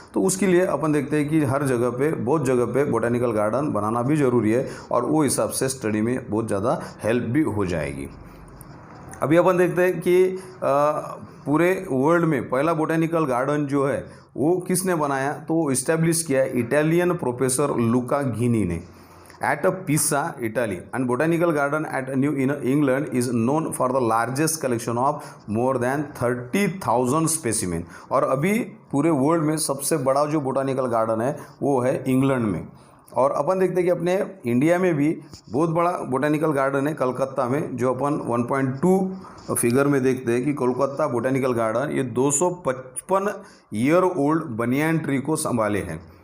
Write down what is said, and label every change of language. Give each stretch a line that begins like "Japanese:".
Hindi: तो उसके लिए अपन देखते हैं कि हर जगह पे, बहुत जगह पे बोटेनिकल गार्डन बनाना भी ज़रूरी है, और वो हिसाब से स्टडी में बहुत ज़्यादा हेल्प भी हो जाएगी। अभी अपन देखते हैं कि पूरे वर्ल्ड में पहला बोटेनिकल गार्डन जो है वो किसने बनाया, तो इस्टेब्लिश किया इटालियन प्रोफेसर लुका घिनी ने
English: at Pisa, Italy. And botanical garden at New England is known for the largest collection of more than 30,000 specimen.
Hindi: और अभी पूरे वर्ल्ड में सबसे बड़ा जो बोटानिकल गार्डन है वो है इंग्लैंड में। और अपन देखते हैं कि अपने इंडिया में भी बहुत बड़ा बोटानिकल गार्डन है कलकत्ता में, जो अपन 1.2 फिगर में देखते हैं कि कोलकाता बोटानिकल गार्डन ये 255 ईयर ओल्ड बनियान ट्री को संभाले हैं।